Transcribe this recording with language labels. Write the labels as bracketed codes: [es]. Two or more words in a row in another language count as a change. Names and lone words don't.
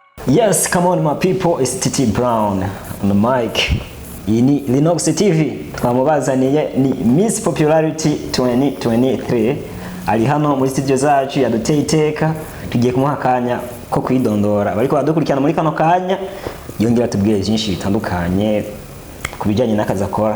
[en] Yes, come on my people, it's TT Brown on the mic. [rn] Iyi ni Linux TV twamubazaniye ni Miss Popularity 2023 ari hano muri studio zacu yaduteye iteka tugiye kumuha akanya ko kwidondora bariko badukurikirana muri kano kanya yongera tubwire byinshi bitandukanye kubijanye n'akazi akora.